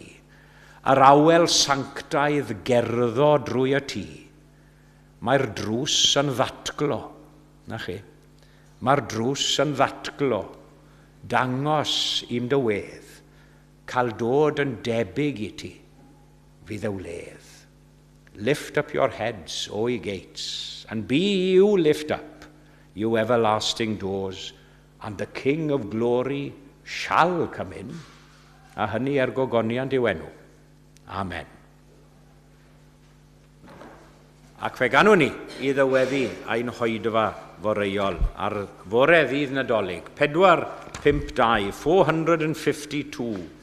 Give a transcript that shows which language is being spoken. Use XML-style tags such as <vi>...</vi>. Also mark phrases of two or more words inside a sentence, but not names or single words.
<cy>Yr awel sanctaidd gerddo drwy y tŷ. Mae'r drws yn ddatglo, na chi. Mae'r drws yn ddatglo, dangos I'm dy wedd, cael dod yn debyg I ti, fydd ewledd.</cy> <en>Lift up your heads, O ye gates, and be you lift up, you everlasting doors, and the King of glory shall come in.</en> <cy>A hynny gogoniant I enw. Amen. Ac fe ganwn ni I ddyweddu ein hoedfa foreuol ar fore ddydd Nadolig. 452, 452.</cy>